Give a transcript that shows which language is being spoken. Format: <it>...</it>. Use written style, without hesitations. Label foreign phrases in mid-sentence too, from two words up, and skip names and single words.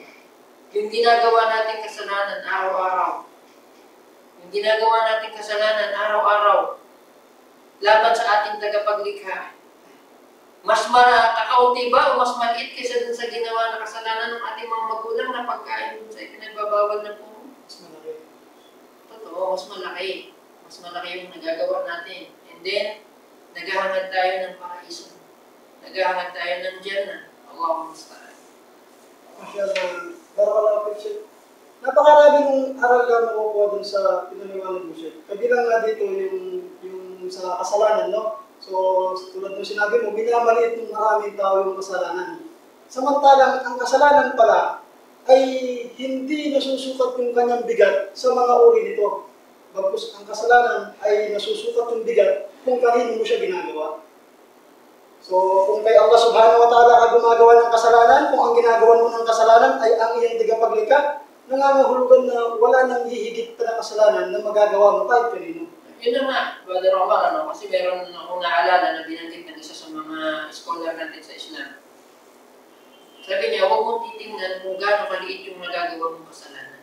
<tl>Yung ginagawa natin kasalanan araw-araw, yung ginagawa natin kasalanan araw-araw, laban sa ating tagapaglikha, mas kakaunti ba o mas maliit kaysa dun sa ginawa na kasalanan ng ating mga magulang na pagkain dun sa ipinagbabawal na puno? Mas malaki. Totoo, mas malaki. Mas malaki yung nagagawa natin.</tl> <en>And then,</en> <tl>naghahangad tayo ng paraiso. Naghahangad tayo ng Jannah.</tl> <ar>اللهم المستعان.</ar> <tl>Masyadong,</tl> <ar>بارك الله فيك,</ar> <tl>Sheikh. Napakarami ng aral na makukuha dun sa pinaniwanan mo, Sheikh. Kabilang nga dito yung sa kasalanan, no? So, tulad ng sinabi mo, minamaliit ng maraming tao yung kasalanan. Samantalang, ang kasalanan pala ay hindi nasusukat yung kanyang bigat sa mga uri nito. Bagkus ang kasalanan ay nasusukat yung bigat kung kanino mo siya ginagawa. So, kung kay Allah</tl> <ar>سبحانه وتعالى</ar> <tl>ka gumagawa ng kasalanan, kung ang ginagawa mo ng kasalanan ay ang iyong tagapaglikha, nangangahulugan na wala nang hihigit pa na kasalanan na magagawa mo kahit kanino. Yun na nga, Brother Omar, kasi meron akong naalala na binanggit ng isa sa mga scholar natin sa Islam. Sabi niya, huwag mong titingnan kung gaano kaliit yung nagagawa mong kasalanan.</tl>